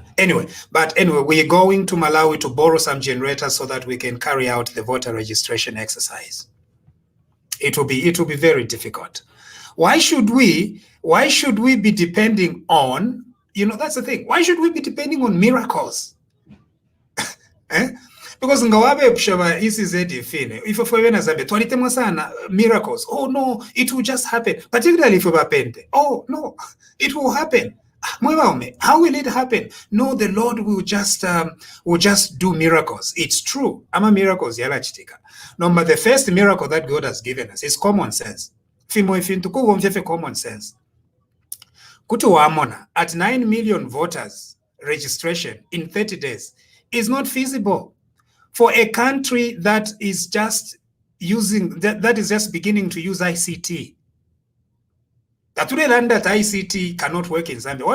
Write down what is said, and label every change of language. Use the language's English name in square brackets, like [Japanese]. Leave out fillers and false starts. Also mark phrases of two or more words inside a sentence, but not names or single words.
[English] Anyway, we're going to Malawi to borrow some generators so that we can carry out the voter registration exercise. It will be very difficult. Why should we be depending on, that's the thing. Why should we be depending on miracles? [Bemba] Because ngawabe pshaba ECZ ifine. If ofwena Zambia twalitemwa sana miracles. [English] Oh no, it will just happen. Particularly if pente. Oh no, it will happen. How will it happen? No, the Lord will just do miracles. It's true. [Bemba] Ama miracles yala chitika. [English] No, but the first miracle that God has given us is common sense. [Bemba] Fimo ifintuku mfefe [English] common sense. [Bemba] Kutu wamona [English] at 9 million voters registration in 30 days is not feasible. For a country that is just beginning to use ICT. That ICT cannot work in Zambia.